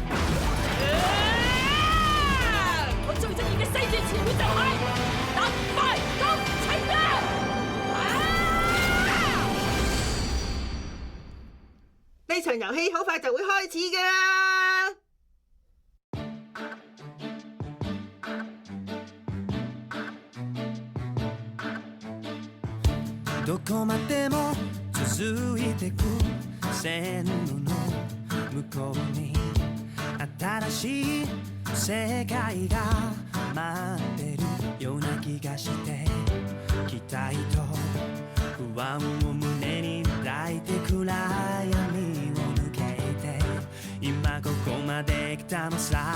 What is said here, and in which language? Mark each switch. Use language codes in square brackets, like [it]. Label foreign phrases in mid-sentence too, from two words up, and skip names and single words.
[yue] 我最中意嘅4字詞語就係特快工程啦！呢場遊戲好快就會開始㗎啦！ [ja] どこまでも続いてく線路の向こうに新しい世界が待ってるような気がして期待と不安を胸に抱いて暗闇を抜けて今ここまで来たのさ